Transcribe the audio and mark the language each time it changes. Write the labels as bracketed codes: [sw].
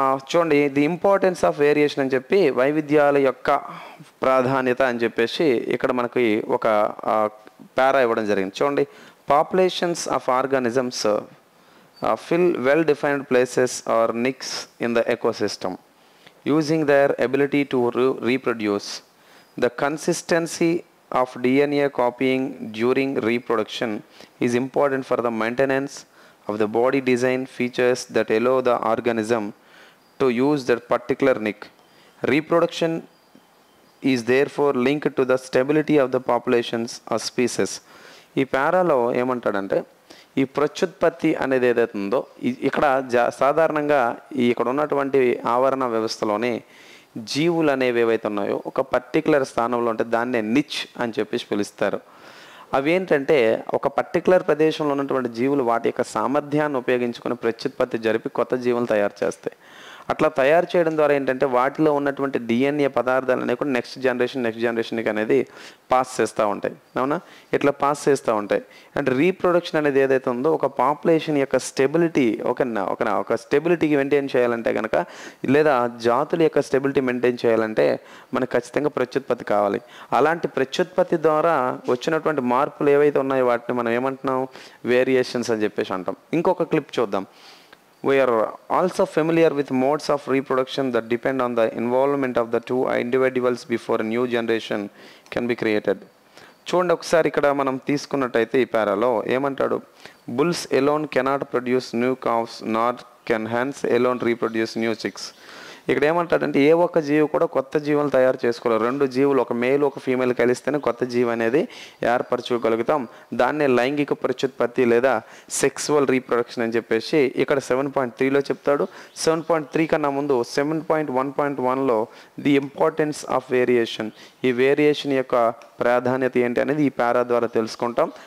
[te] చూడండి, the importance of variation అని చెప్పి, వైవిధ్యాల యొక్క ప్రాధాన్యత అని చెప్పేసి ఇక్కడ మనకి ఒక పారా ఇవ్వడం జరిగింది. చూడండి, [en] Populations of organisms fill well defined places or niches in the ecosystem using their ability to reproduce. The consistency of DNA copying during reproduction is important for the maintenance of the body design features that allow the organism to use that particular nick. Reproduction is therefore linked to the stability of the populations or species. [te] ఈ పారాలో ఏమంటాడంటే, ఈ ప్రత్యుత్పత్తి అనేది ఏదైతే ఉందో ఇక్కడ సాధారణంగా ఇక్కడ ఉన్నటువంటి ఆవరణ వ్యవస్థలోనే జీవులు అనేవి ఏవైతే ఉన్నాయో ఒక పర్టికులర్ స్థానంలో ఉంటే దాన్నే నిచ్ అని చెప్పేసి పిలుస్తారు. అవి ఏంటంటే ఒక పర్టికులర్ ప్రదేశంలో ఉన్నటువంటి జీవులు వాటి యొక్క సామర్థ్యాన్ని ఉపయోగించుకొని ప్రత్యుత్పత్తి జరిపి కొత్త జీవులు తయారు చేస్తాయి. అట్లా తయారు చేయడం ద్వారా ఏంటంటే వాటిలో ఉన్నటువంటి డిఎన్ఏ పదార్థాలు అనేవి కూడా నెక్స్ట్ జనరేషన్కి అనేది పాస్ చేస్తూ ఉంటాయి. అవునా? ఇట్లా పాస్ చేస్తూ ఉంటాయి. అండ్ రీప్రొడక్షన్ అనేది ఏదైతే ఉందో ఒక పాపులేషన్ యొక్క స్టెబిలిటీ ఒక స్టెబిలిటీకి మెయింటైన్ చేయాలంటే కనుక, లేదా జాతుల యొక్క స్టెబిలిటీ మెయింటైన్ చేయాలంటే మనకు ఖచ్చితంగా ప్రత్యుత్పత్తి కావాలి. అలాంటి ప్రత్యుత్పత్తి ద్వారా వచ్చినటువంటి మార్పులు ఏవైతే ఉన్నాయో వాటిని మనం ఏమంటున్నాం? వేరియేషన్స్ అని చెప్పేసి అంటాం. ఇంకొక క్లిప్ చూద్దాం. [en] We are also familiar with modes of reproduction that depend on the involvement of the two individuals before a new generation can be created. [te] చూడండి ఒకసారి ఇక్కడ మనం తీసుకున్నట్టయితే ఈ పారాలో ఏమంటాడు? [en] Bulls alone cannot produce new calves, nor can hens alone reproduce new chicks. [te] ఇక్కడ ఏమంటాడంటే ఏ ఒక్క జీవి కూడా కొత్త జీవులు తయారు చేసుకోవాలి. రెండు జీవులు, ఒక మేల్ ఒక ఫీమేల్ కలిస్తేనే కొత్త జీవి అనేది ఏర్పరచుకోగలుగుతాం. దాన్నే లైంగిక ప్రత్యుత్పత్తి లేదా సెక్సువల్ రీప్రొడక్షన్ అని చెప్పేసి ఇక్కడ 7.3లో చెప్తాడు. 7.3 కన్నా ముందు 7.1.1లో ది ఇంపార్టెన్స్ ఆఫ్ వేరియేషన్, ఈ వేరియేషన్ యొక్క ప్రాధాన్యత ఏంటి అనేది ఈ పారా ద్వారా తెలుసుకుంటాం.